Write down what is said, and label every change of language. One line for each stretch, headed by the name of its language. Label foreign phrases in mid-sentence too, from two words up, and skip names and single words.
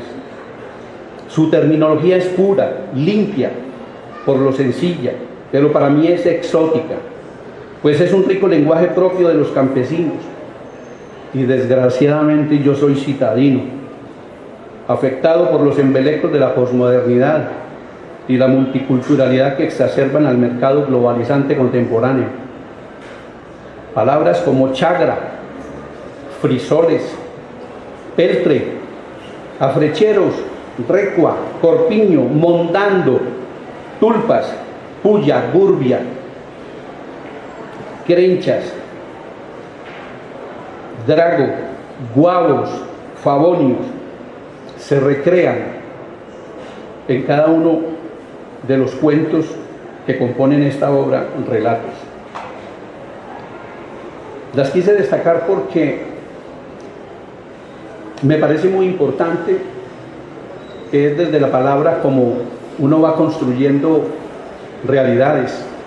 Spanish: Su terminología es pura, limpia, por lo sencilla, pero para mí es exótica, pues es un rico lenguaje propio de los campesinos. Y desgraciadamente yo soy citadino, afectado por los embelecos de la posmodernidad y la multiculturalidad que exacerban al mercado globalizante contemporáneo. Palabras como chagra, frisoles, peltre, afrecheros, recua, corpiño, mondando, tulpas, puya, gurbia, crenchas, drago, guavos, favonios, se recrean en cada uno de los cuentos que componen esta obra, relatos. Las quise destacar porque me parece muy importante que es desde la palabra como uno va construyendo realidades.